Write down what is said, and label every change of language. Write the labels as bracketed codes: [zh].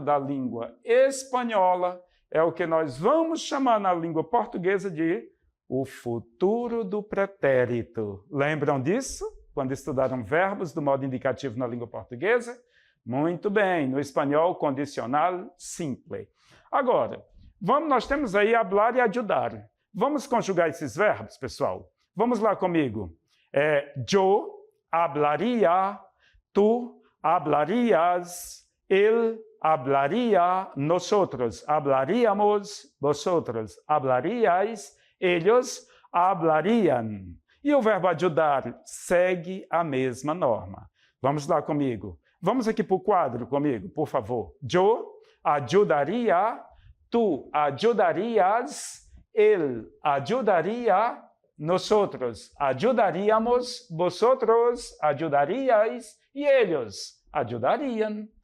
[pt] Da língua espanhola, é o que nós vamos chamar na língua portuguesa de o futuro do pretérito. Lembram disso? Quando estudaram verbos do modo indicativo na língua portuguesa? Muito bem, no espanhol, condicional simple. Agora, nós temos aí hablar e ajudar. Vamos conjugar esses verbos, pessoal? Vamos lá comigo. [es] Yo hablaría, tu hablarías, él hablaría, nosotros hablaríamos, vosotros hablaríais, ellos hablarían. [pt] E o verbo ajudar segue a mesma norma. Vamos lá comigo. Vamos aqui para o quadro comigo, por favor. [es] Yo ajudaría, tu ajudarías, él ajudaría, nosotros ajudaríamos, vosotros ajudaríais e ellos ajudarían.